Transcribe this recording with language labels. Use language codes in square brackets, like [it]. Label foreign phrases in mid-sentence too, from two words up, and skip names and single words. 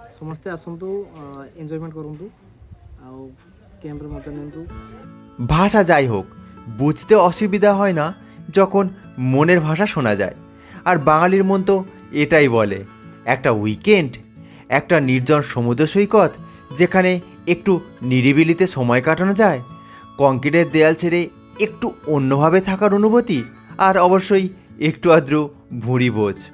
[or] ସମସ୍ତେ ଆସନ୍ତୁ, ଏନ୍ଜୟମେଣ୍ଟ କରନ୍ତୁ ଆଉ କ୍ୟାମ୍ପରେ ମଜା ନିଅନ୍ତୁ। [bn] ভাষা যাই হোক, বুঝতে অসুবিধা হয় না যখন মনের ভাষা শোনা যায়। আর বাঙালির মন তো এটাই বলে, একটা উইকেন্ড, একটা নির্জন সমুদ্র সৈকত যেখানে একটু নিরিবিলিতে সময় কাটানো যায়, কংক্রিটের দেয়াল ছেড়ে একটু অন্যভাবে থাকার অনুভূতি, আর অবশ্যই একটু আদ্র ভুঁড়ি বোঝ।